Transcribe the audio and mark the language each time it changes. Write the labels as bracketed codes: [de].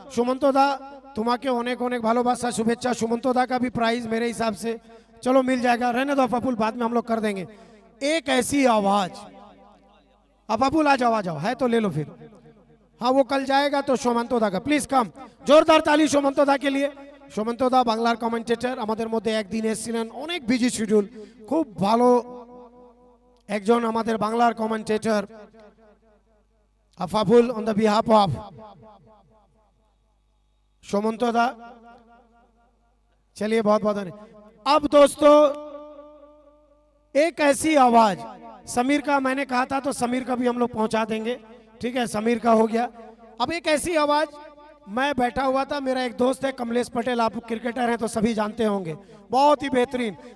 [hi] सुमंतो दा, [bn] तुम्हाके अनेक अनेक भालोबासा, शुभेच्छा। [hi] सुमंतो दा का भी प्राइज मेरे हिसाब से चलो मिल जाएगा, रहने दो अफाफुल, बाद में हम लोग कर देंगे। एक ऐसी आवाज, अफाफुल आ जाओ, आ जाओ, है तो ले लो फिर। हाँ, वो कल जाएगा तो सुमंतो दा का, प्लीज कम। जोरदार ताली सुमंतो दा के लिए। [bn] সুমন্ত দা বাংলার কমেন্টেটর, আমাদের মধ্যে একদিন এসেছিলেন, অনেক বিজি শিডিউল, খুব ভালো একজন আমাদের বাংলার commentator. [hi] আফাফুল [en] on the behalf of [hi] Sumanta दा, चलिए बहुत बहुत धन्यवाद। अब दोस्तों, एक ऐसी आवाज, समीर का मैंने कहा था तो समीर का भी हम लोग पहुंचा देंगे, ठीक है, समीर का हो गया। अब एक ऐसी आवाज, मैं बैठा हुआ था, मेरा एक दोस्त है कमलेश पटेल, आप क्रिकेटर हैं तो सभी जानते होंगे, बहुत ही बेहतरीन।